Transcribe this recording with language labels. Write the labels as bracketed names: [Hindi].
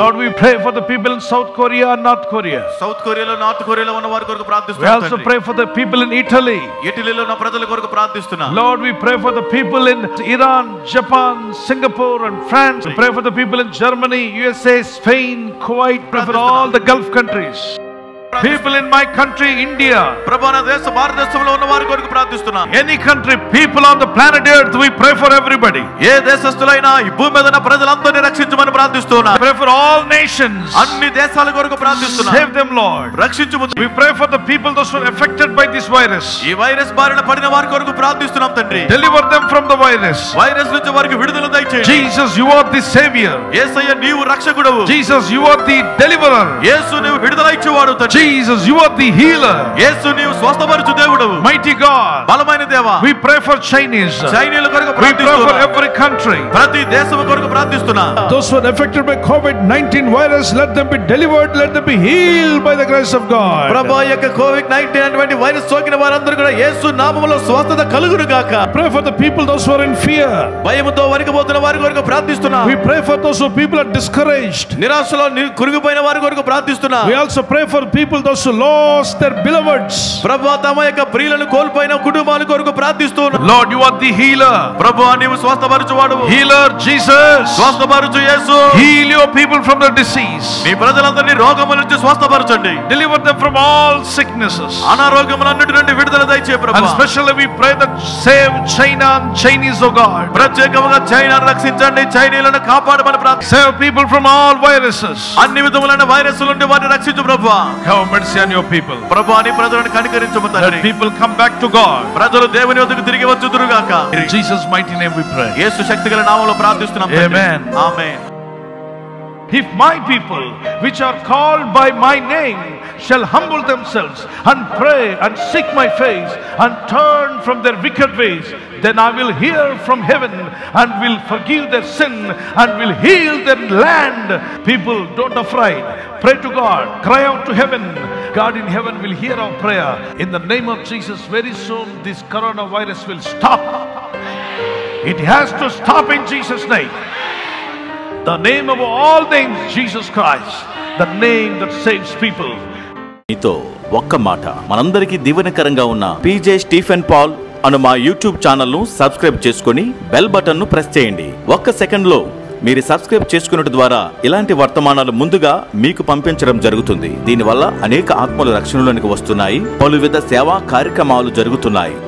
[English] Lord, we pray for the people in South Korea and North Korea. [Telugu] South కొరియాలో, north కొరియాలో ఉన్న వారి కొరకు ప్రార్థిస్తున్నాం. [English] We also pray for the people in Italy. [Telugu] ఇటలీలో ఉన్న ప్రజల కొరకు ప్రార్థిస్తున్నాం. [English] Lord, we pray for the people in Iran, Japan, Singapore and France. We pray for the people in Germany, USA, Spain, Kuwait. Pray for all the Gulf countries. People in my country, India. [Telugu] ప్రభు నా దేశ భారతదేశంలో ఉన్న వారి కొరకు ప్రార్థిస్తున్నాం. [English] Any country, people on the planet Earth, we pray for everybody. [Telugu] ఏ దేశస్థులైనా ఈ భూమి మీద ఉన్న ప్రజలందరినీ రక్షించమని ప్రార్థిస్తున్నాం. [English] Pray for all nations. [Telugu] అన్ని దేశాల కొరకు ప్రార్థిస్తున్నాం. [English] Save them, Lord. [Telugu] రక్షించుము. [English] We pray for the people those who are affected by this virus. [Telugu] ఈ వైరస్ బారిన పడిన వారి కొరకు ప్రార్థిస్తున్నాం తండ్రి. [English] Deliver them from the virus. [Telugu] Virus నుంచి వారికి విడుదల దయచేయండి. [English] Jesus, you are the savior. [Telugu] యేసయ్య నీవు రక్షకుడవు. [English] Jesus, you are the deliverer. [Telugu] యేసు నీవు విడుదల ఇచ్చేవాడు తండ్రి. [English] Jesus, you are the healer. [Telugu] యేసు నీవు స్వస్థపరచు దేవుడవు. [English] Mighty God. [Telugu] బలమైన దేవా. [English] We pray for Chinese. [Telugu] చైనీయుల కొరకు [English] We pray for [Telugu] ప్రార్థిస్తున్నాం. [English] every country. [Telugu] ప్రతి దేశం కొరకు ప్రార్థిస్తున్నాం. [English] Those who are affected by COVID-19 virus, let them be delivered, let them be healed by the grace of God. [Telugu] ప్రభువా యొక్క COVID-19 అటువంటి వైరస్ సోకిన వారందరూ కూడా యేసు నామములో స్వస్థత కలుగును గాక. [English] Pray for the people those who are in fear. [Telugu] భయముతో వణికిపోతున్న వారి కొరకు ప్రార్థిస్తున్నాం. [English] We pray for those who people are discouraged. [Telugu] నిరాశలో కురుగిపోయిన వారి కొరకు ప్రార్థిస్తున్నాం. [English] We also pray for people those who lost their beloveds. [Telugu] ప్రభువా తమ యొక్క ప్రియులను కోల్పోయిన కుటుంబాల కొరకు ప్రార్థిస్తున్నాం. [English] Lord, you are the healer. [Telugu] ప్రభువా నీవు స్వస్థపరచువాడు. [English] Healer Jesus. [Telugu] స్వస్థపరచు యేసు. [English] Heal your people from the disease. [Telugu] మీ ప్రజలందరినీ రోగముల నుంచి స్వస్థపరచండి. [English] Deliver them from all sicknesses. [Telugu] అనారోగ్యములన్నిటి నుండి విడుదల దయచేయి ప్రభువా. [English] And especially we pray that save China and Chinese, oh God. [Telugu] ప్రత్యేకంగా చైనాను రక్షించండి, చైనీయులను కాపాడమని ప్రార్థన. [English] Save people from all viruses. [Telugu] అన్ని విధములైన వైరస్ల నుండి వారిని రక్షించు ప్రభువా. [English] Have have mercy on your people. [Telugu] ప్రభువా నీ ప్రజలను కనికరించుము [English] Let [Telugu] తండ్రి. [English] people come back to God. [Telugu] ప్రజలు దేవుని వద్దకు తిరిగి వచ్చుదురుగాక. [English] In Jesus' mighty name we pray. [Telugu] యేసు శక్తిగల నామములో ప్రార్థిస్తున్నాం తండ్రి. [English] Amen. [Telugu] Amen. [English] If my people, which are called by my name, shall humble themselves and pray and seek my face and turn from their wicked ways, then I will hear from heaven and will forgive their sin and will heal their land. People, don't afraid. Pray to God. Cry out to heaven. God in heaven will hear our prayer. In the name of Jesus, very soon this coronavirus will stop. It has to stop in Jesus' name. The name of all names, Jesus Christ, the name that saves people. [Telugu] మీతో ఒక్క మాట, మనందరికీ దీవెనకరంగా ఉన్న PJ Stephen Paul అను మా YouTube ఛానల్ను subscribe చేసుకుని bell బటన్ను ప్రెస్ చేయండి. ఒక్క సెకండ్లో మీరు సబ్స్క్రైబ్ చేసుకున్నట్టు ద్వారా ఇలాంటి వర్తమానాలు ముందుగా మీకు పంపించడం జరుగుతుంది. దీనివల్ల అనేక ఆత్మలు రక్షణలోనికి వస్తున్నాయి, పలువిధ సేవా కార్యక్రమాలు జరుగుతున్నాయి.